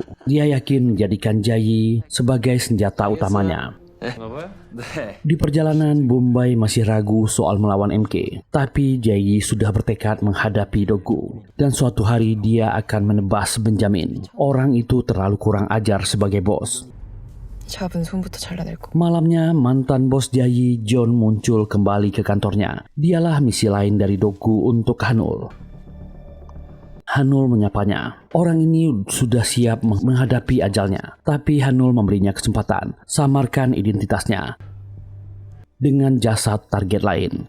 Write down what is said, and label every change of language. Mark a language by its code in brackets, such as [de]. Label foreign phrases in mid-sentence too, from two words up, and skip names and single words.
[id] Dia yakin menjadikan Jayi sebagai senjata utamanya. Di perjalanan, Bombay masih ragu soal melawan MK. Tapi Jayi sudah bertekad menghadapi Dogu. Dan suatu hari dia akan menebas Benjamin. Orang itu terlalu kurang ajar sebagai bos. [ko] 잡은 손부터 잘라낼 거. [id] Malamnya, mantan bos Jayi, John, muncul kembali ke kantornya. Dialah misi lain dari Dogu untuk Hanul. Hanul menyapanya. Orang ini sudah siap menghadapi ajalnya. Tapi Hanul memberinya kesempatan. Samarkan identitasnya dengan jasad target lain.